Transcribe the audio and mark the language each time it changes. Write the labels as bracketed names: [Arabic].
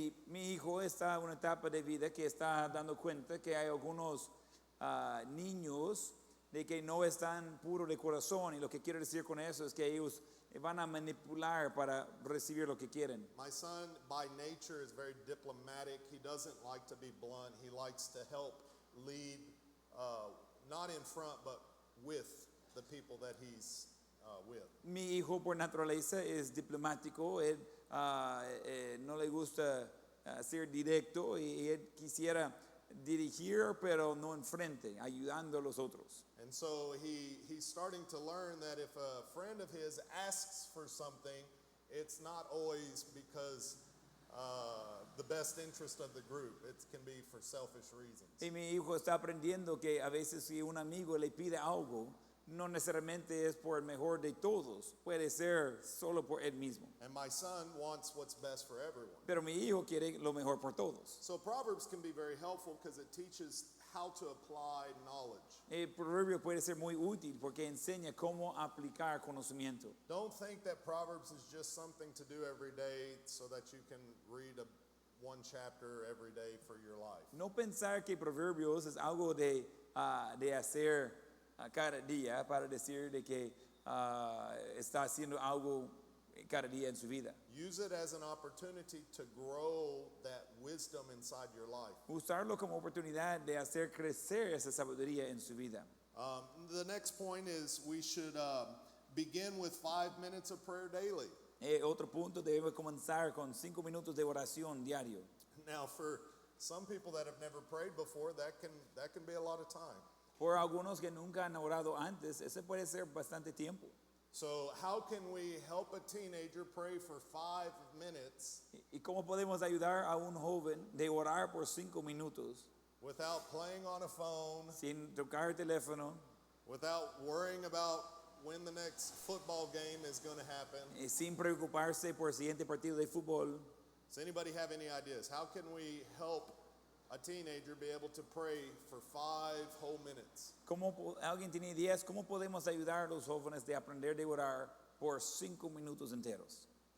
[Spanish] Mi hijo está en una etapa de vida que está dando cuenta que hay algunos niños de que no están puros de corazón, y lo que quiero decir con eso es que ellos van a manipular para recibir lo que quieren. [English] My son, by nature, is very diplomatic. He doesn't like to be blunt. He likes to help lead, not in front, but with the people that he's with. [Spanish] Mi hijo por naturaleza es diplomático, él no le gusta ser directo, y él quisiera dirigir pero no enfrente, ayudando a los otros. [English] And so he's starting to learn that if a friend of his asks for something, it's not always because the best interest of the group. It can be for selfish reasons. [Spanish] Y mi hijo está aprendiendo que a veces si un amigo le pide algo, no necesariamente es por el mejor de todos, puede ser solo por él mismo. [English] And my son wants what's best for everyone. [Spanish] Pero mi hijo quiere lo mejor por todos. [English] So Proverbs can be very helpful because it teaches how to apply knowledge. [Spanish] El proverbio puede ser muy útil porque enseña cómo aplicar conocimiento. [English] Don't think that Proverbs is just something to do every day so that you can read one chapter every day for your life. [Spanish] No pensar que proverbios es algo de hacer cada día para decir de que está haciendo algo cada día en su vida. [English] Use it as an opportunity to grow that wisdom inside your life. [Spanish] Usarlo como oportunidad de hacer crecer esa sabiduría en su vida. [English] The next point is we should begin with 5 minutes of prayer daily. [Spanish] Otro punto, debemos comenzar con 5 minutos de oración diario. [English] Now, for some people that have never prayed before, that can be a lot of time. [Spanish] Por algunos que nunca han orado antes, ese puede ser bastante tiempo. [English] So how can we help a teenager pray for 5 minutes [Spanish] ¿Y cómo podemos ayudar a un joven de orar por 5 minutos [English] without playing on a phone, [Spanish] sin tocar el teléfono, [English] without worrying about when the next football game is going to happen? [Spanish] sin preocuparse por el siguiente partido de fútbol? [English] Does anybody have any ideas? How can we help a teenager be able to pray for 5 whole minutes? [Spanish] ¿Alguien tiene ideas? ¿Cómo podemos ayudar a los jóvenes de aprender de orar por 5 minutos enteros?